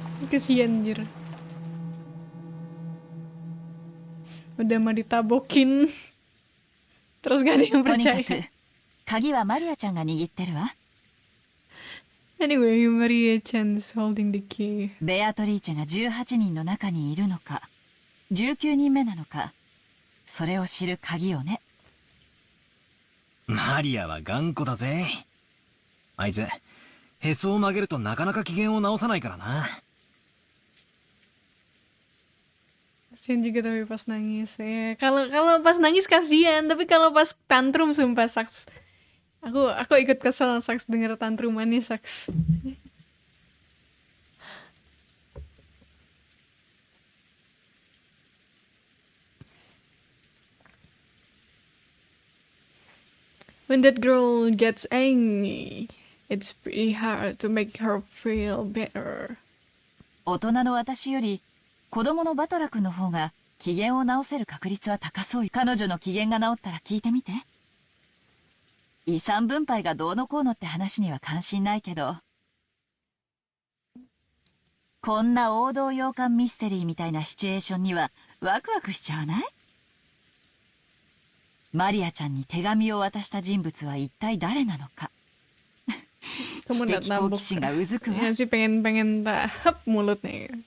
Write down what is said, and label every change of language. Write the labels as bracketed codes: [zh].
[id] Kesian anjir. Udah mah ditabokin. Terus gak ada yang [ja] とにかく [id] percaya. [ja] 鍵はマリアちゃんが握ってるわ。 [en] Anyway, Maria Chan's holding the key. [ja] ベアトリーチェが18人の中にいるのか19人目なのか、それを知る鍵をね。マリアは頑固だぜ。あいつへそを曲げるとなかなか機嫌を直さないからな。 [id] Kasian juga tapi pas nangis ya. Kalau pas nangis kasihan, tapi kalau pas tantrum sumpah Saks. Aku ikut kesel Saks denger tantrumannya Saks. [en] When that girl gets angry, it's pretty hard to make her feel better. [ja] 大人の私より子供のバトラ君の方が機嫌を直せる確率は高そう。彼女の機嫌が直ったら聞いてみて。遺産分配がどうのこうのって話には関心ないけど、こんな王道洋館ミステリーみたいなシチュエーションにはワクワクしちゃわない？マリアちゃんに手紙を渡した人物は一体誰なのか。知的好奇心がうずくわ。 [id] Ya sih pengen tahap mulutnya.